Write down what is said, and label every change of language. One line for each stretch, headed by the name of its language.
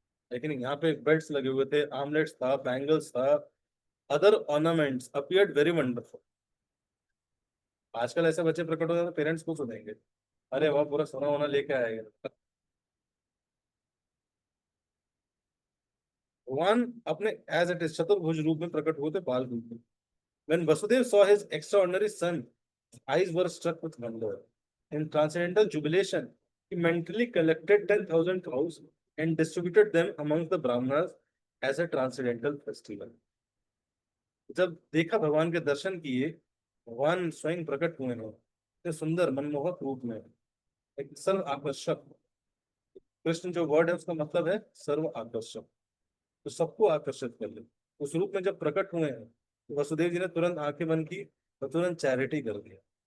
Hindi: लेकिन यहाँ पे बेल्ट्स लगे हुए थे, आर्मलेट्स था, बैंगल्स था,
English: Other ornaments appeared very wonderful.
Hindi: आजकल ऐसे बच्चे प्रकट होते हैं तो पेरेंट्स खुश हो जाएंगे, अरे वाह पूरा सोना वोना लेके आएगा। भगवान अपने
English: as it is
Hindi: चतुर्भुज रूप में प्रकट हुए थे बाल रूप में।
English: When Vasudev saw his extraordinary son, his eyes were struck with wonder. In transcendental jubilation, he mentally collected 10,000 cows and distributed them among the Brahmanas as a transcendental festival.
Hindi: जब देखा भगवान के दर्शन किए, भगवान स्वयं प्रकट हुए हैं इतने सुंदर मनमोहक रूप में, एक सर्व आकर्षक। कृष्ण जो वर्ड है उसका मतलब है सर्व आकर्षक, तो सबको आकर्षित कर ले। उस रूप में जब प्रकट हुए हैं तो वसुदेव जी ने तुरंत आंखें बंद की और तुरंत चैरिटी कर दिया।